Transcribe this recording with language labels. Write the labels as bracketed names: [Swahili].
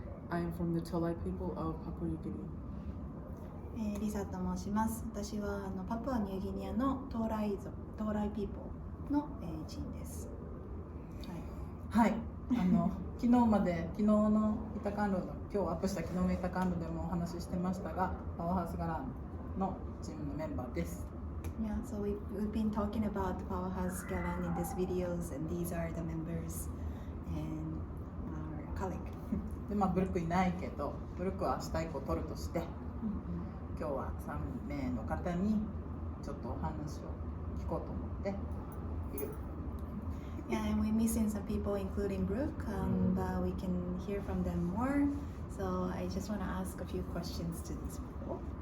[English] I am from the Tolai people of Papua New Guinea. [Japanese] リサと申します。私はパプアニューギニアのトーライピーポーの一員です。はい。昨日のイタカンロの今日アップした昨日のイタカンロでもお話ししてましたが、パワーハウスガランのチームのメンバーです。 [English] Yeah, so we've been talking about Powerhouse galang in these videos, and these are the members and our colleague. [Japanese] で、ブルックいないけど、ブルックは明日以降取るとして、今日は3名の方にちょっとお話を聞こうと思っている。 [English] Yeah, and we're missing some people, including Brooke, but we can hear from them more. So I just want to ask a few questions to these people.